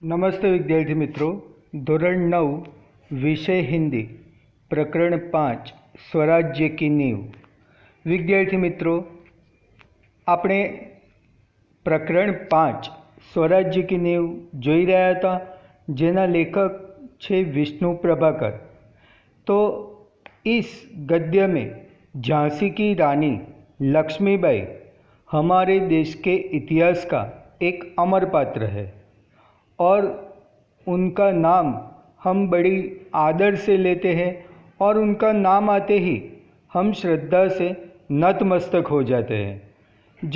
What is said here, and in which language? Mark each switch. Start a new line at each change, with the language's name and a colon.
Hindi: नमस्ते विद्यार्थी मित्रों,
Gujarati: ધોરણ 9 વિષય હિન્દી પ્રકરણ 5 સ્વરાજ્ય की नींव। વિદ્યાર્થી મિત્રો, આપણે પ્રકરણ 5 સ્વરાજ્ય की नींव જોઈ રહ્યા હતા, જેના લેખક છે विष्णु प्रभाकर।
Hindi: तो इस गद्य में झांसी की रानी लक्ष्मीबाई हमारे देश के इतिहास का एक अमर पात्र है और उनका नाम हम बड़ी आदर से लेते हैं और उनका नाम आते ही हम श्रद्धा से नतमस्तक हो जाते हैं।